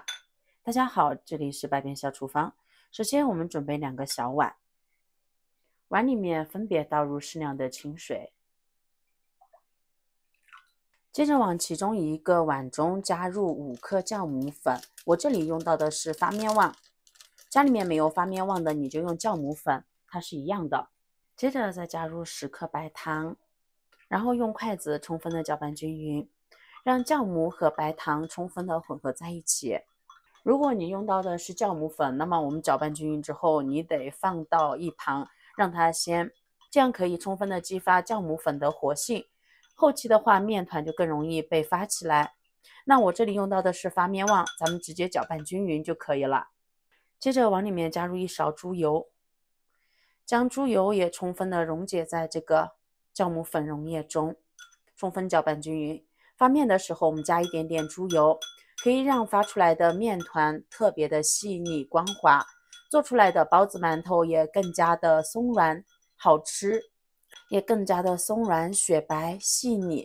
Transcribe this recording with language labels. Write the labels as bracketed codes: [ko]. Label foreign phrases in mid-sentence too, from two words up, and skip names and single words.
[zh] 大家好，這裡是百變小廚房。首先，我們準備2個小碗，碗裡面分別倒入適量的清水，接着往其中一個碗中加入5克酵母粉。我這裡用到的是發麵旺，家裡面沒有發麵旺的，你就用酵母粉，它是一樣的。接着再加入10克白糖，然後用筷子充分的攪拌均勻，讓酵母和白糖充分的混合在一起。如果你用到的是酵母粉，那麼我們攪拌均勻之後，你得放到一旁讓它鲜，這樣可以充分的激發酵母粉的活性。後期的話，麵團就更容易被发起来。那我這裡用到的是发麵旺，咱們直接攪拌均勻就可以了。接着往裡面加入1勺豬油。將豬油也充分的溶解在這個酵母粉溶液中，充分攪拌均勻。发面的時候，我們加一點點豬油，可以讓发出來的麵團特別的細膩光滑，做出來的包子饅頭也更加的鬆軟好吃，也更加的鬆軟雪白細膩。